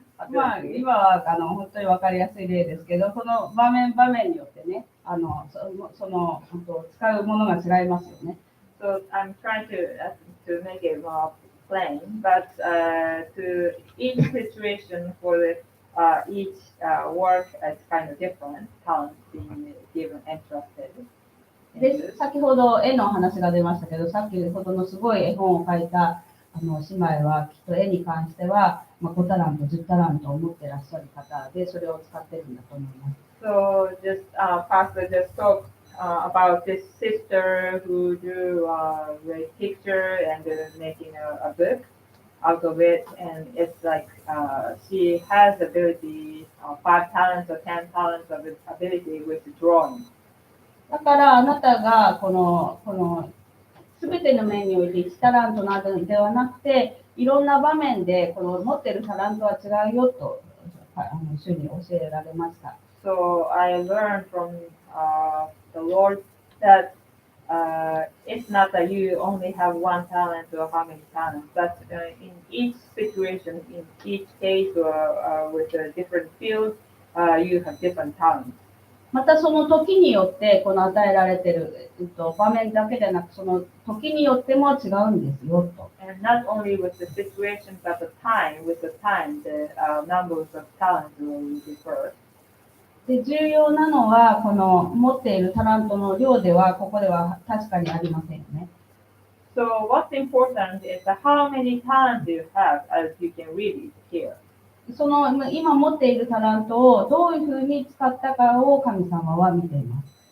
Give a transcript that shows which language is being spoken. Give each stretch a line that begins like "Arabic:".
Japanese: まあ今は本当に分かりやすい例ですけど、その場面によってね、使うものが違いますよね。
English: So I'm trying to make it more plain, but to each situation for each work is kind of different. Talents being given entrusted.
Japanese: で、先ほど絵の話が出ましたけど、先ほどのすごい絵本を描いた姉妹はきっと絵に関しては、5タラント、10タラントを持ってらっしゃる方で、それを使ってるんだと思います。
English: So Pastor just talked about this sister who drew a great picture and making a book out of it, and it's like she has ability 5 talents or 10 talents of ability with drawing.
Japanese: だからあなたがこの全ての面において1タラントなどではなくて、いろんな場面でこの持っているタラントは違うよと主に教えられました。
English: So I learned from the Lord that it's not that you only have 1 talent or how many talents, but in each situation, in each case or with a different field, you have different talents.
Japanese: またその時によってこの与えられている、場面だけでなく、その時によっても違うんですよと。
English: And not only with the situation, but the time, with the time, the numbers of talents will differ.
Japanese: で、重要なのはこの持っているタラントの量ではここでは確かにありませんよね。
English: So what's important is how many talents you have, as you can read it here.
Japanese: その今持っているタラントをどういうふうに使ったかを神様は見ています。